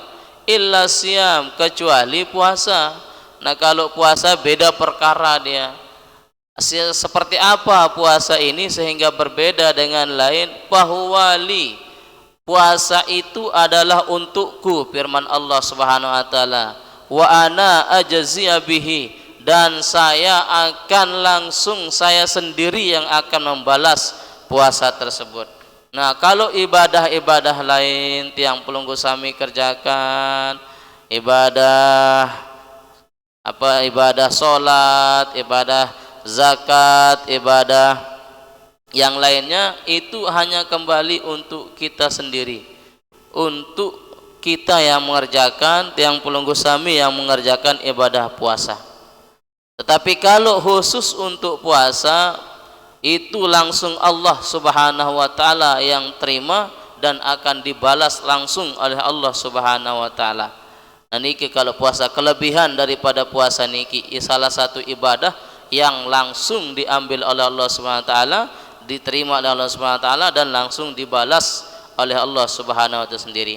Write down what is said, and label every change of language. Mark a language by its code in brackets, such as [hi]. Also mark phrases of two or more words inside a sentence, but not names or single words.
[ar] إلا الصيام, [id] kecuali puasa. Nah, kalau puasa beda perkara dia. Seperti apa puasa ini sehingga berbeda dengan lain? [ar] فهو لي, [id] puasa itu adalah untukku, firman Allah [ar] سبحانه وتعالى. وأنا أجزي به, [id] dan saya akan langsung, saya sendiri yang akan membalas puasa tersebut. Nah, kalau ibadah lain [sas] tiang pelunggu sami [id] kerjakan, ibadah salat, ibadah zakat, ibadah yang lainnya, itu hanya kembali untuk kita sendiri, untuk kita yang mengerjakan, [sas] tiang pelunggu sami [id] yang mengerjakan ibadah puasa. Tetapi kalau khusus untuk puasa itu langsung Allah [ar] سبحانه وتعالى [id] yang terima dan akan dibalas langsung oleh Allah [ar] سبحانه وتعالى. [id] Nah niki kalau puasa kelebihan daripada puasa niki salah satu ibadah yang langsung diambil oleh Allah [ar] سبحانه وتعالى, [id] diterima oleh Allah [ar] سبحانه وتعالى [id] dan langsung dibalas oleh Allah [ar] سبحانه وتعالى [id] sendiri.